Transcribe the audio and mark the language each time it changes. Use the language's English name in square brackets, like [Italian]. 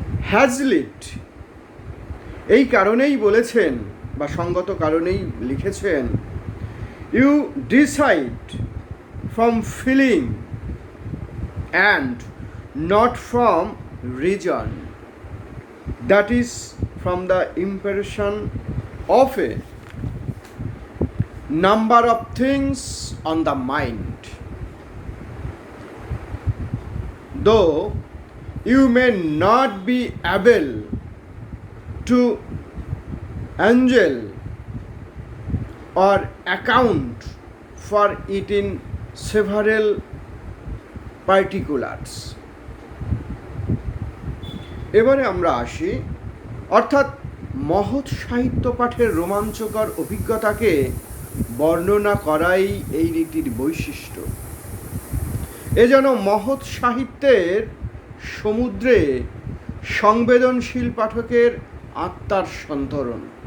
[Bangla] হ্যাজলিট এই কারণেই বলেছেন বা সঙ্গত কারণেই লিখেছেন, [English] You decide from feeling and not from reason, that is from the impression of a number of things on the mind. Though you may not be able to angel or account for it in several particulars. [Bangla] এবারে আমরা আসি, অর্থাৎ মহৎ সাহিত্য পাঠের রোমাঞ্চকর অভিজ্ঞতাকে বর্ণনা করাই এই রীতির বৈশিষ্ট্য। এ যেন মহৎ সাহিত্যের সমুদ্রে সংবেদনশীল পাঠকের আত্মার সন্তরণ।